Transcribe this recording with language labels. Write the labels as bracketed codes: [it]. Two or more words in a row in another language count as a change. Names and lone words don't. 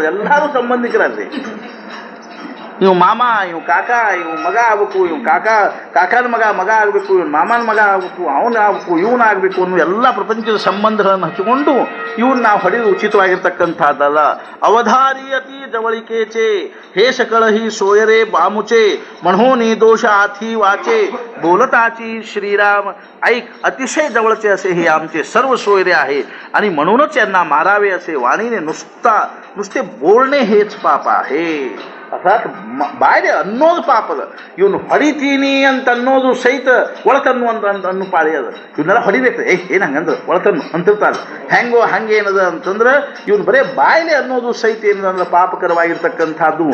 [kn] ಎಲ್ಲರೂ ಸಂಬಂಧಿಕರಲ್ಲಿ ಇವ್ ಮಾಮ, ಇವ್ ಕಾಕ, ಇವ್ ಮಗ ಆಗ್ಬೇಕು, ಇವ್ ಕಾಕನ ಮಗ ಆಗಬೇಕು, ಇವ್ ಮಾಮನ ಮಗ ಆಗ್ಬೇಕು, ಅವನ ಆಗ್ಬೇಕು, ಇವನ ಆಗ್ಬೇಕು ಅನ್ನೋ ಎಲ್ಲ ಪ್ರಪಂಚದ ಸಂಬಂಧಗಳನ್ನು ಹಚ್ಚಿಕೊಂಡು ಇವನ್ನ ನಾವು ಹೊಡೆದು ಉಚಿತವಾಗಿರ್ತಕ್ಕಂಥದ್ದಲ್ಲ. [mr] अवधारियती जवळिकेचे हेष कळहि सोयरे बामुचे मणहोनी दोष आथी वाचे बोलताची श्रीराम ऐक अतिशय जवळचे असे हे आमचे सर्व सोयरे आहे आणि म्हणूनच यांना मारावे असे वाणीने नुसते बोलणे हेच पाप आहे. [kn] ಅರ್ಥಾತ್ ಬಾಯ್ದೆ ಅನ್ನೋದು ಪಾಪದ. ಇವನು ಹೊಡಿತೀನಿ ಅಂತ ಅನ್ನೋದು ಸಹಿತ ಒಳತನ್ನು ಅನ್ನು ಪಾಳಿ ಅದ. ಇವನ್ನೆಲ್ಲ ಹೊಡಿಬೇಕು, ಏನು ಹಂಗಂದ್ರೆ ಒಳತನ್ನು ಅಂತಿರ್ತಾರೆ. ಹೆಂಗೋ ಹಂಗೇನದ ಅಂತಂದ್ರೆ ಇವನು ಬರೇ ಬಾಯ್ಲೆ ಅನ್ನೋದು ಸಹಿತ ಏನಂದ್ರೆ ಪಾಪಕರವಾಗಿರ್ತಕ್ಕಂಥದ್ದು.